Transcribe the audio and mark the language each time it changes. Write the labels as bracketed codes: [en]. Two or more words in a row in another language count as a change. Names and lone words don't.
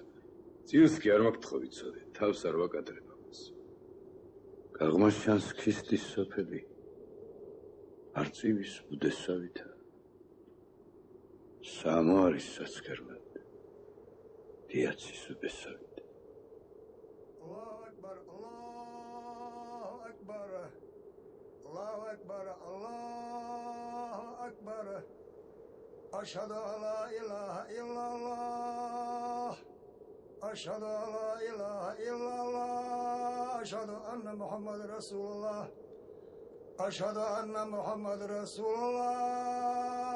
[ka] წილს კი არ მაგთხოვ ვიცოდე, თავს არ ვაკადრებ ამას. გაღმაშჩანს ქისტის სოფელი, არწივის ბუდესავითა. სამო არის საცქერლად, დიაცის უბესავით. [ar] الله أكبر الله أكبر الله أكبر الله أكبر. أشهد أن لا إله إلا الله أشهد أن لا إله إلا الله أشهد أن محمد رسول الله أشهد أن محمد رسول الله.